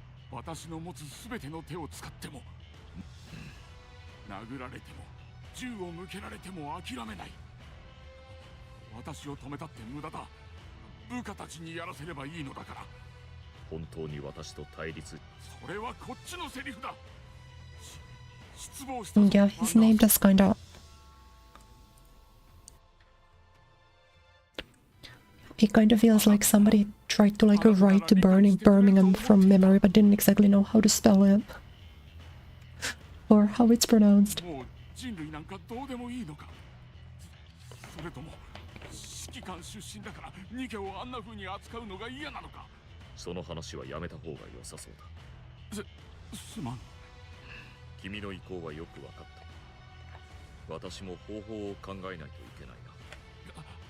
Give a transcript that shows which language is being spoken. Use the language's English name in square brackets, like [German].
[Japanese] 私の持つ全ての手を使っても殴られても銃を向けられても諦めない。私を止めたって無駄だ。部下たちにやらせればいいのだから。本当に私と対立。それはこっちのセリフだ。失望した。 [English] Yeah, his name does kinda... It kind of feels like somebody tried to like write to Birmingham from memory but didn't exactly know how to spell it. Or how it's pronounced. [Japanese] もう人類なんかどうでもいいのか。それとも指揮官出身だからニケをあんな風に扱うのが嫌なのか。その話はやめた方が良さそうだ。すまん。君の意向はよく分かった。私も方法を考えないといけないな。